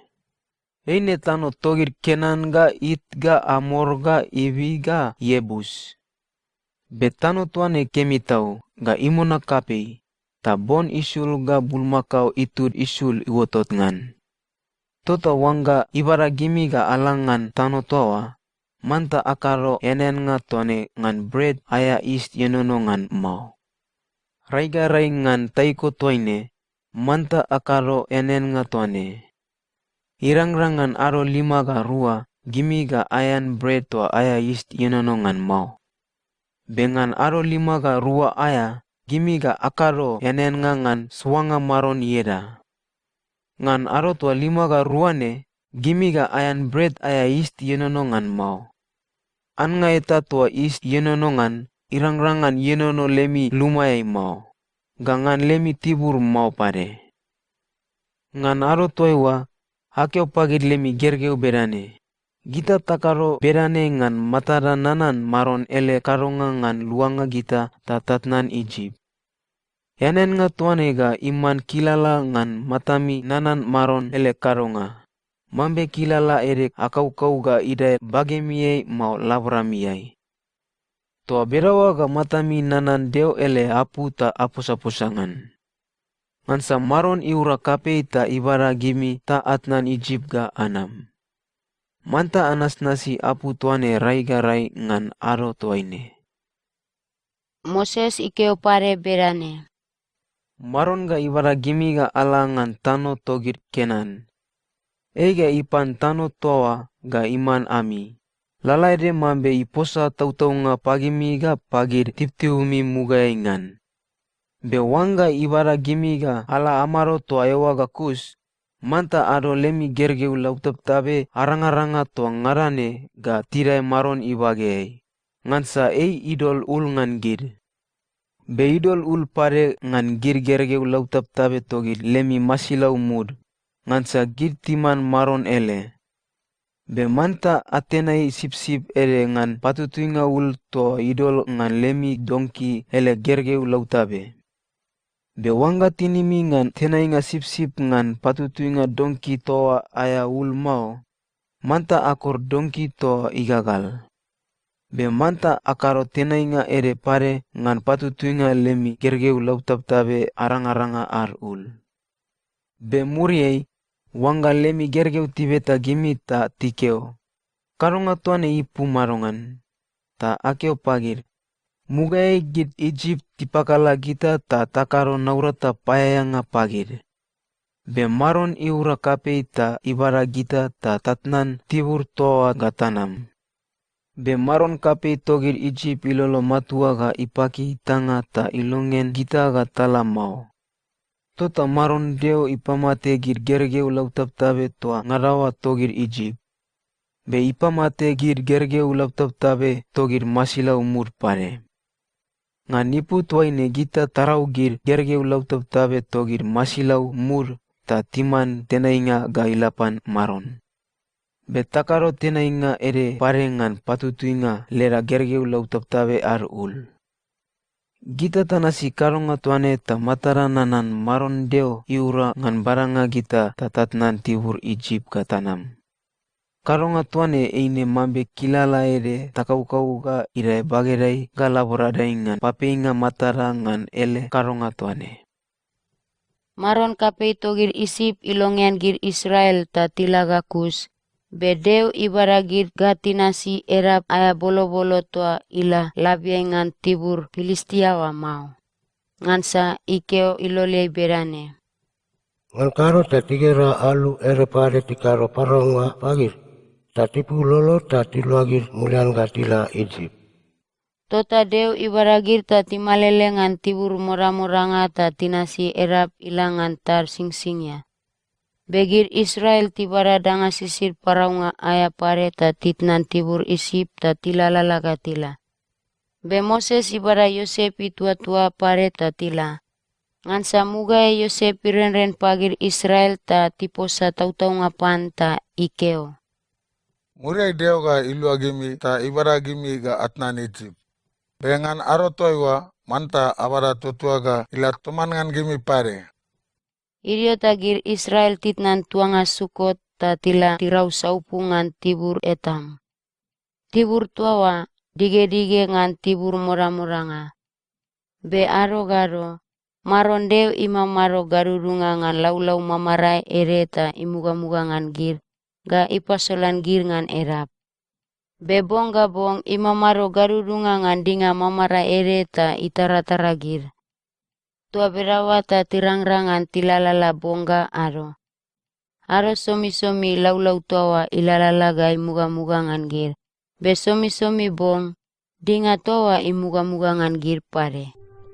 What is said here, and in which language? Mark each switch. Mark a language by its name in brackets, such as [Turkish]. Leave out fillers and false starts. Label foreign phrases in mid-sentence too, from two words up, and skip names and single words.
[Bariai] Eine tano togir Kenan ga It ga Amor ga Ivi ga Yebus. Be tano tuane kemitau ga imona kapei, ta bon isul ga bulmakau itud isul iwotot ngan. Tota wangga ibara gimi ga alangan tano toa, manta akaro enen nga tuane ngan bread aya ist yenonongan mau. Raiga-rai ngan taiko toine, manta akaro enen nga tuane. Irang-rangan aro 5 ga rua, gimi ga ayan bread toa aya ist yenonongan mau. Bengan aro 5 ga rua aya, gimi ga akaro enen nga ngan swanga maron yeda. Ngan aro toa 5 ga ruane, gimi ga ayan bread aya ist yenonongan mau. An nga eta toa ist yenonongan, irang-rangan yenono lemi lumayai mau, gangan lemi tibur mau pare. Ngan aro toiwa, hakeo pagir lemi gergeu berane. Gita takaro berane ngan matara nanan maron ele karonga ngan luanga gita tatatnan Egypt. Yanen nga tuane ga iman kilala ngan matami nanan maron ele karonga. Mambe kilala erek akau-kau ga idai bagemiai mau labramiai. Toa berawa ga matami nanan deo ele apu ta apus-apusangan. Ngansa maron iura kapei ta ibara gimi ta atnan Egypt ga anam. Manta anas nasi apu tuane raiga-rai ngan aro tuaine. Moses ikeo pare berane. Maron ga ibara gimi ga ala ngan tano togir Kenan. Ega ipan tano toa ga iman ami. Lalaide mambe iposa tau-tau nga pagimi ga pagir tip-tiumi mugai ngan. Be wanga ibara gimi ga ala amaro toa ewa ga kus, manta ado lemi gergeu lautap-tabe arang-aranga toa ngarane ga tirai maron ibagei. Ngansa idol ul ngan gir. Be idol ul pare ngan gir gergeu lautap-tabe togir lemi masilau mud, ngansa gir timan maron ele. Be manta atenai sip-sip ere ngan patutuinga ul to idol ngan lemi dongki ele gergeu lautabe. Be wanga tinimi ngan tenainga sip-sip ngan patutuinga dongki toa aya ul mau, manta akor dongki toa igagal. Be manta akaro tenainga ere pare ngan patutuinga lemi gergeu lautap-tabe arang-aranga ar ul. Be muriei, wanga lemi gergeu tibeta gimi ta tikeo. Karonga tuane ipu marongan. Ta akeo pagir. Mugai git Egypt tipakala gita ta takaro naurata payanga pagir. Be maron iura kapei ta ibara gita ta tatnan tibur toa gatanam. Be maron kapei togir Egypt ilolo matua ga ipaki tanga ta ilongen gita ga tala mau. Tota maron deo ipamate gir gergeu lautap-tabe toa ngarawa togir Egypt. Be ipamate gir gergeu lautap-tabe togir masilau mur pare. Nga nipu tuaine gita tarau gir gergeu lautap-tabe togir masilau mur ta timan tenainga ga ilapan maron. Be takaro tenainga ere pare ngan patutuinga lera gergeu lautap-tabe ar ul. Gita tanasi karonga tuane ta matara nanan maron deo iura ngan baranga gita tatatnan tibur Egypt katanam. Karonga tuane eine mambe kilala ere takau-kau ga irai bagerai ga laboradai ngan papeinga matara ngan ele karonga tuane. Maron kapei togir isip ilongen gir Israel ta tilaga kus. Bedeu ibara gir gatinasi erap aya bolo-bolo toa ila labiangan tibur Filistiawa mau. Ngansa ikeo ilolei berane. Ngan karo ta tigera alu ere pare tikaro paronga pagir. Ta tipu lolo ta tiluagir mulian gatila Egypt. Tota Deu ibaragir ta timalelengan tibur mora-moranga ta tinasi erap ilangan tar singsingya. Begir Israel tibara danga sisir paraunga aya pare ta titnan tibur isip ta tilalalaga tila. Be Moses ibara Yosep tua-tua pare ta tila. Ngan samuga Yosep irenren pagir Israel ta tiposa tautau ngapan ta ikeo. Muriai Deo ga ilu agimi ta ibara gimi ga atnan Egypt. Bengan aro toiwa manta abara tutua ga ila toman ngan gimi pare. Irio tagir Israel titnan tuanga Sukot ta tila tirau saupungan tibur etam. Tibur tuawa dige-dige ngan tibur mora-moranga. Be aro garo, maron Deu ima maro garurunga ngan lau-lau mamarai ereta imuga-muga ngan gir, ga ipasolan gir ngan erap. Be bong gabong ima maro garurunga ngan dinga mamarai ereta itara-tara gir. Tua berawa ta tirang-rangan tilalala bongga aro. Aro somi-somi lau-lau tuawa ilalala ga imuga-muga ngan gir. Be somi-somi bong, dinga towa imuga-muga ngan gir pare.